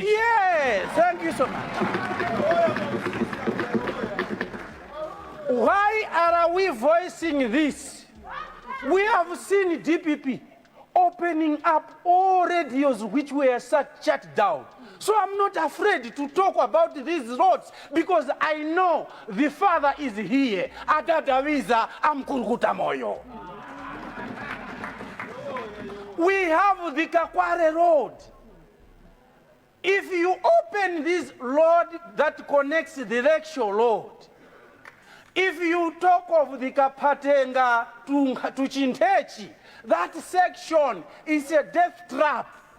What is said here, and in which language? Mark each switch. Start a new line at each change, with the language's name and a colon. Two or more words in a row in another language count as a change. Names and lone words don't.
English: Yes, thank you so much. Why are we voicing this? We have seen DPP opening up all radios which were shut down. So I'm not afraid to talk about these roads because I know the Father is here. Adadawiza amkurukuta moyo. We have the Kakware Road. If you open this road that connects the Rekshore Road, if you talk of the Kapatenga to Chintechi, that section is a death trap.